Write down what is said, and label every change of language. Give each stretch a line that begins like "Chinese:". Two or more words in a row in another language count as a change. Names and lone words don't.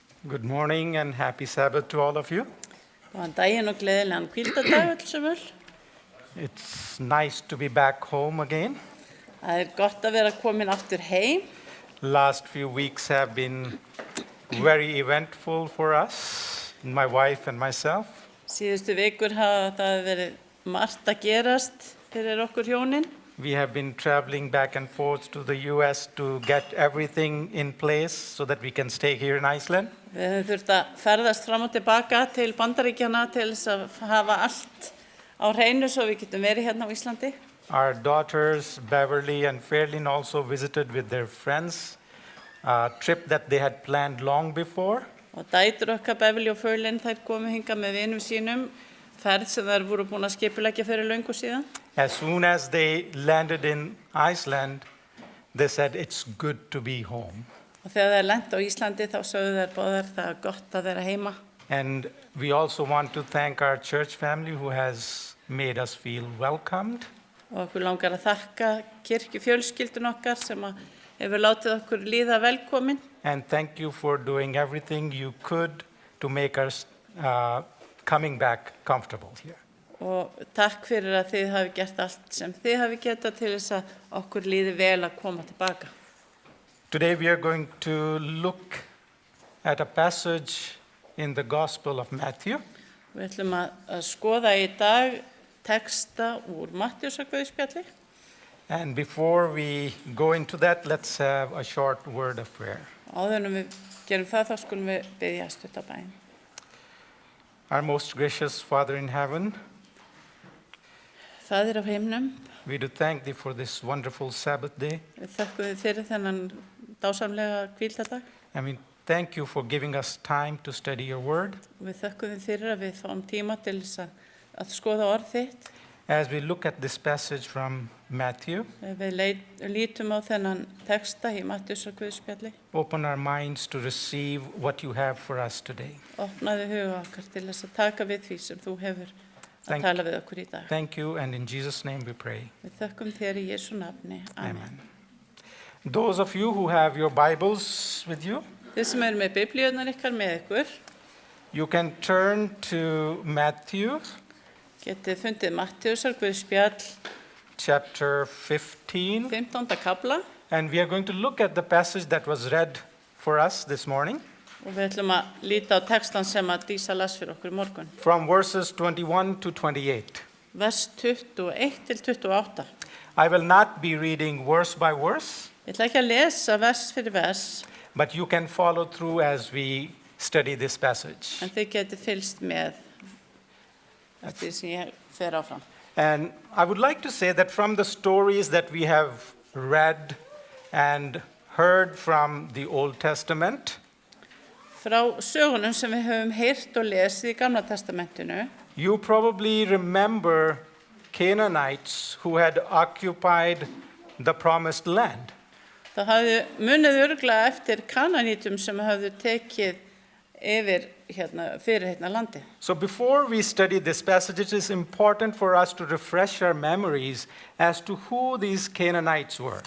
English: Good morning and happy Sabbath to all of you.
Icelandic: Góðan daginn og gleðilegan hvíldardag öll sömul.
English: It's nice to be back home again.
Icelandic: Það gott að vera komin aftur heim.
English: Last few weeks have been very eventful for us, my wife and myself.
Icelandic: Síðustu vikur hafa það verið margt að gerast fyrir okkur hjónin.
English: We have been traveling back and forth to the US to get everything in place so that we can stay here in Iceland.
Icelandic: Við höfum þurft að ferðast fram og tilbaka til Bandaríkjanna til þess að hafa allt á hreinu svo við getum verið hérna á Íslandi.
English: Our daughters, Beverly and Fairlyn, also visited with their friends, a trip that they had planned long before.
Icelandic: Og dætur okkar Beverly og Fairlyn þær komu hingað með vinum sínum, ferð sem þær voru búin að skipuleggja fyrir löngu síðan.
English: As soon as they landed in Iceland, they said, it's good to be home.
Icelandic: Og þegar þær lentu á Íslandi þá sögðu þær báðar það er gott að vera heima.
English: And we also want to thank our church family who has made us feel welcomed.
Icelandic: Og okkur langar að þakka kirkjufjölskyldun okkar sem hefur látið okkur líða velkomin.
English: And thank you for doing everything you could to make us coming back comfortable here.
Icelandic: Og takk fyrir að þið hafi gert allt sem þið hafi getað til þess að okkur líði vel að koma tilbaka.
English: Today we are going to look at a passage in the Gospel of Matthew.
Icelandic: Við ætlum að skoða í dag texta úr Mattheusarguðspjalli.
English: And before we go into that, let's have a short word of prayer.
Icelandic: Áður en við gerum það þá skulum við biðja stuttabæn.
English: Our most gracious Father in heaven,
Icelandic: Faðir á himnum,
English: we do thank thee for this wonderful Sabbath day.
Icelandic: við þökkum þið fyrir þennan dásamlega hvíldardag.
English: And we thank you for giving us time to study your word.
Icelandic: Við þökkum þið fyrir að við fáum tíma til þess að skoða orð þitt.
English: As we look at this passage from Matthew,
Icelandic: Við lítum á þennan texta í Mattheusarguðspjalli.
English: open our minds to receive what you have for us today.
Icelandic: Opnaðu huga okkar til þess að taka við því sem þú hefur að
English: Thank-
Icelandic: tala við okkur í dag.
English: Thank you, and in Jesus' name we pray.
Icelandic: Við þökkum þér í Jesú nafni.
English: Amen. Those of you who have your Bibles with you,
Icelandic: Þið sem eru með biblíurnar ykkar með ykkur,
English: you can turn to Matthew
Icelandic: getið fundið Mattheusarguðspjall
English: chapter 15.
Icelandic: 15. kafla
English: And we are going to look at the passage that was read for us this morning
Icelandic: og við ætlum að líta á textan sem að Dísa las fyrir okkur í morgun.
English: from verses 21 to 28.
Icelandic: Vers 21 til 28.
English: I will not be reading verse by verse,
Icelandic: Ég ætla ekki að lesa vers fyrir vers,
English: but you can follow through as we study this passage.
Icelandic: en þið getið fylgst með því sem ég fer áfram.
English: And I would like to say that from the stories that we have read and heard from the Old Testament,
Icelandic: Frá sögunum sem við höfum heyrt og lesið í Gamla testamentinu,
English: you probably remember Canaanites who had occupied the promised land.
Icelandic: þá munið örugglega eftir Kananítum sem hafðu tekið yfir fyrir landi.
English: So before we study this passage, it is important for us to refresh our memories as to who these Canaanites were.